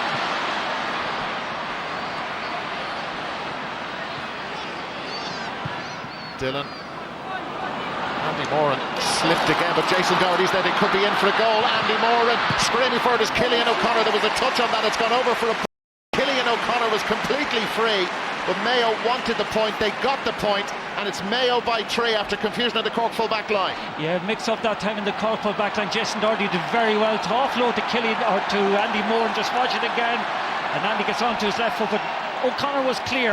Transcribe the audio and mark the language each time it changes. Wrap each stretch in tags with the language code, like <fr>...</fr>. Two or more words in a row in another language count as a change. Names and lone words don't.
<en>Dillon. Andy Moran slipped again, but Jason Doherty's there. They could be in for a goal. Andy Moran screaming for it is Cillian O'Connor. There was a touch on that. It's gone over for a... Cillian O'Connor was completely free, but Mayo wanted the point. They got the point, and it's Mayo by 3 after confusion at the Cork full back line. Yeah, mix up that time in the Cork full back line. Jason Doherty did very well to offload to Cillian or to Andy Moran. Just watch it again, and Andy gets on to his left foot, but O'Connor was clear.</en>